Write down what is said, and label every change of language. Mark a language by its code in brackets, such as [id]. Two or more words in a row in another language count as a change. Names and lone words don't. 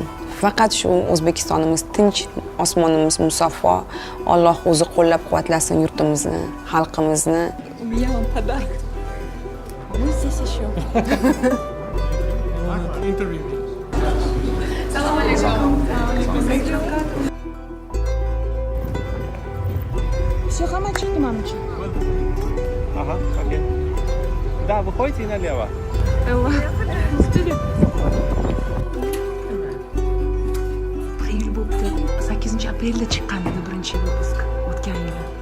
[uz] Faqat shu O'zbekistonimiz tinch, osmonimiz musaffo, Alloh o'zi qo'llab-quvvatlasin yurtimizni, xalqimizni. [ru] Все, хамачки, мамочка. Ага, окей. Да, выходите и налево. [uz] Bir yil bo'libdi. 8-aprelda chiqqan edi birinchi выпуск o'tgan yili.